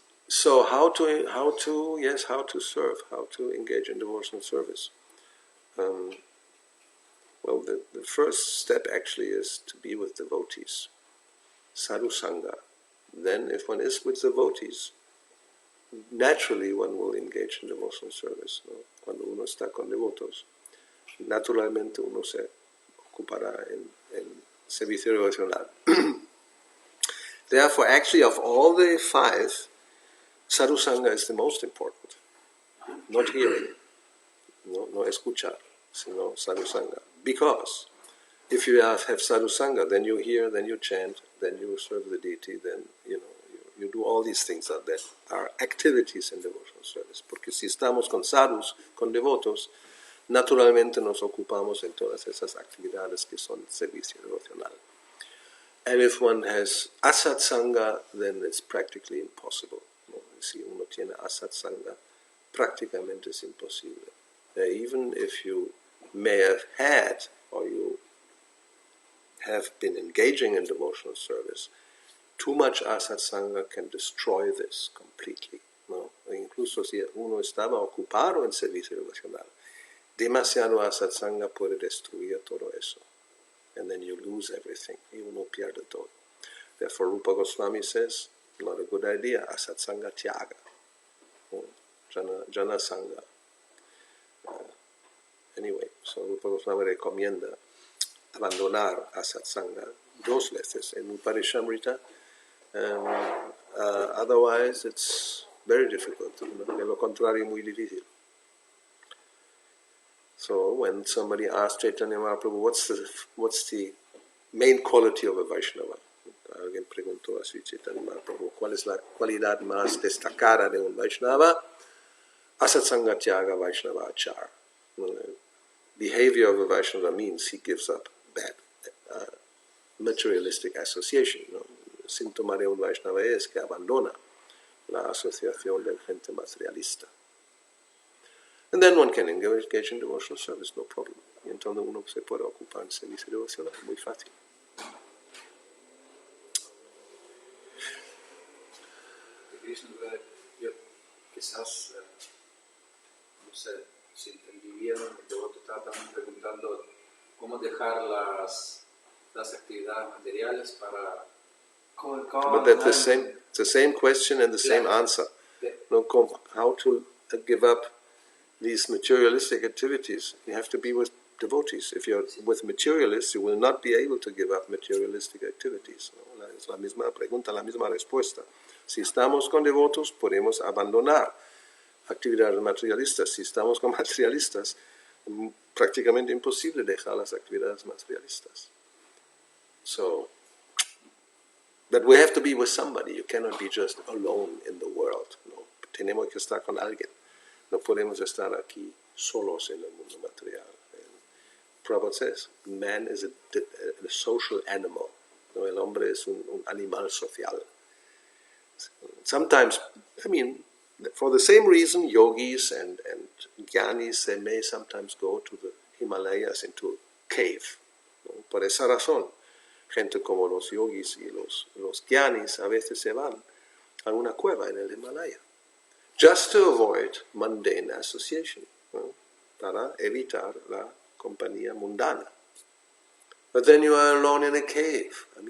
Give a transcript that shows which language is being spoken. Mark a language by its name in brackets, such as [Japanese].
[English] So how to serve, how to engage in devotional service. Well, the first step actually is to be with devotees, sadhu sangha. Then, if one is with devotees, naturally one will engage in devotional service. [Spanish] ¿No? Cuando uno está con devotos, naturalmente uno se ocupará en servicio devocional. [English] Therefore, actually, of all the 5, sadhu sangha is the most important. Not hearing, [Spanish] no escuchar, sino sadhu sangha. [English] Because if you have sadhu sangha, then you hear, then you chant, then you serve the deity, then you do all these things that are activities in devotional service. [Spanish] Porque si estamos con sadhus, con devotos, naturalmente nos ocupamos en todas esas actividades que son servicio devocional. [English] And if one has asatsanga, then it's practically impossible. [Spanish] ¿No? Si uno tiene asatsanga, prácticamente es imposible. [English] Even if you may have had, or you have been engaging in devotional service, too much asatsanga can destroy this completely. [Spanish] ¿No? Incluso si uno estaba ocupado en servicio devocional, demasiado asatsanga puede destruir todo eso. [English] And then you lose everything. [Spanish] Y uno pierde todo. [English] Therefore, Rupa Goswami says, not a good idea, asatsanga tyaga. [Sanskrit] Jana sangha. [English] Anyway, so [Spanish] Rupa Goswami recomienda abandonar asatsanga 2 veces en Uparishamrita. [English] Otherwise, it's very difficult. [Spanish] De lo contrario, muy difícil. [English] So when somebody asked Chaitanya Mahaprabhu, what's the main quality of a Vaishnava? [Spanish] Alguien preguntó a Sri Chaitanya Mahaprabhu, ¿cuál es la cualidad más destacada de un Vaishnava? [Sanskrit] Asatsanga tyaga Vaishnava achar. [English] Behavior of a Vaishnava means he gives up bad materialistic association. [Spanish] ¿No? Síntoma de un Vaishnava es que abandona la asociación de gente materialista. [English] And then one can engage in devotional service, no problem. [Spanish] Y entonces uno se puede ocupar en servicio devocional, muy fácil. Yo quizás, no sé, si entendí bien, el devoto estaba también preguntando cómo dejar las actividades materiales para... [English] But that's the same question and the same answer. No, how to give up these materialistic activities. You have to be with devotees. If you're with materialists, you will not be able to give up materialistic activities. [Spanish] ¿No? Es la misma pregunta, la misma respuesta. Si estamos con devotos, podemos abandonar actividades materialistas. Si estamos con materialistas, prácticamente imposible dejar las actividades materialistas. [English] So, but we have to be with somebody. You cannot be just alone in the world. No? [Spanish] Tenemos que estar con alguien. No podemos estar aquí solos en el mundo material. [English] Prabhupada says, man is a social animal. [Spanish] No, el hombre es un animal social. [English] Sometimes, for the same reason, yogis and jnanis, they may sometimes go to the Himalayas into a cave. [Spanish] ¿No? Por esa razón, gente como los yogis y los jnanis a veces se van a una cueva en el Himalaya. [English] Just to avoid mundane association, ¿no? [Spanish] Para evitar la compañía mundana. [English] But then you are alone in a cave.